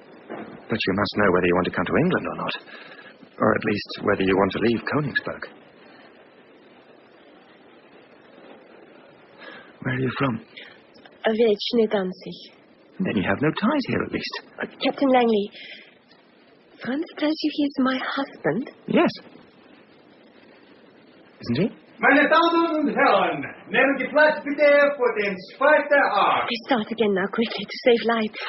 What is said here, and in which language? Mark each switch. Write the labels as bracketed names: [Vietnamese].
[English] But you must know whether you want to come to England or not. Or at least whether you want to leave Königsberg. Where are you from? A village near Danzig. Then you have no ties here, at least. Captain Langley, Franz tells you he is my husband? Yes. Isn't he? [German] Meine Damen und Herren, nehmen Sie Platz bitte vor dem zweiten Akt. [English] Please start again now, quickly, to save lives.